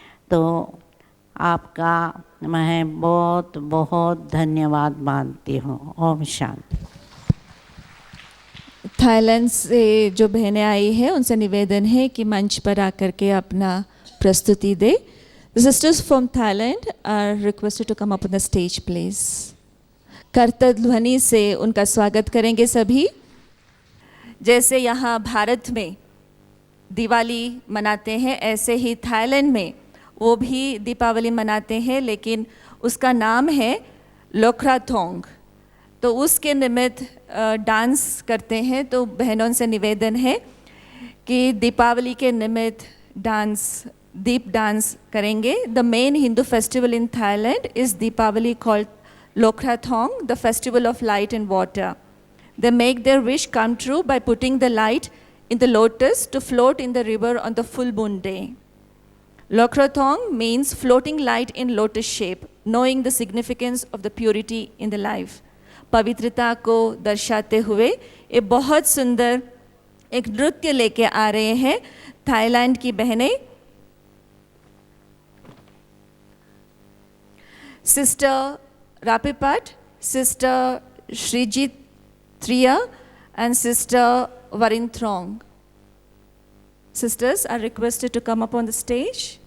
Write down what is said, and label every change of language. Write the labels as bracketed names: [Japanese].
[Hindi] तो आपका मैं बहुत बहुत धन्यवाद मानती हूँ। ओम शांति। थाईलैंड से जो बहनें आई हैं उनसे निवेदन है कि मंच पर आकर के अपना प्रस्तुति दे। [English] The sisters from Thailand are requested to come up on the stage, please. [Hindi] करतल ध्वनि से उनका स्वागत करेंगे सभी। जैसे यहाँ भारत में दिवाली मनाते हैं, ऐसे ही थाईलैंड में वो भी दीपावली मनाते हैं, लेकिन उसका नाम है लोक्राथोंग। तो उसके निमित्त डांस करते हैं। तो बहनों से निवेदन है कि दीपावली के निमित्त दीप डांस करेंगे। [English] The main Hindu festival in Thailand is Deepavali called Lokrathong, the festival of light and water. They make their wish come true by putting the light in the lotus to float in the river on the full moon day. Lokrothong means floating light in lotus shape, knowing the significance of the purity in the life. [Hindi] पवित्रता को दर्शाते हुए ये बहुत सुंदर एक नृत्य लेके आ रहे हैं थाईलैंड की बहनें। [English] Sister Rapipat, sister Srijit Triya and Sister Varinthrong. Sisters are requested to come up on the stage.